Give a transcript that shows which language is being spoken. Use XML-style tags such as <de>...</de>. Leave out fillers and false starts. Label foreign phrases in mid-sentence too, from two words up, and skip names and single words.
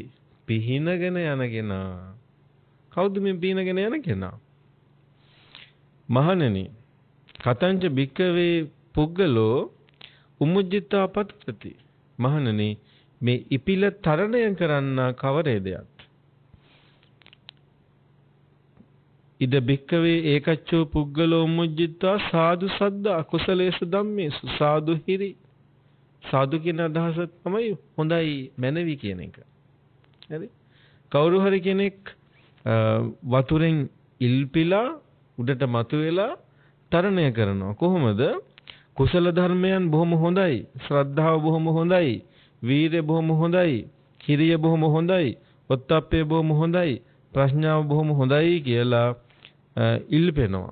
<si>පිහිනගෙන යන කෙනා. කවුද මේ පිහිනගෙන යන කෙනා?</si> <pi>මහණෙනි, කතංච භික්කවේ පුග්ගලෝ උම්මුජ්ජිතා පතරති.</pi> <si>මහණෙනි, මේ ඉපිල තරණය කරන්න කවරේදයක්?</si> <pi>ඉද භික්කවේ ඒකච්චෝ පුග්ගලෝ උම්මුජ්ජිතා සාදු සද්ද අකුසලේසු ධම්මේසු සාදු හිරි.</pi> <si>සාදු කියන අදහස තමයි හොඳයි මැනවි කියන එක. හරි? කවුරු හරි කෙනෙක් වතුරෙන් ඉල්පිලා උඩට මතුවෙලා තරණය කරනවා. කොහොමද? කුසල ධර්මයන් බොහොම හොඳයි, ශ්‍රද්ධාව බොහොම හොඳයි, වීරිය බොහොම හොඳයි, හිරිය බොහොම හොඳයි, ඔත්තප්පය බොහොම හොඳයි, ප්‍රඥාව බොහොම හොඳයි කියලා ඉල්පෙනවා.</si>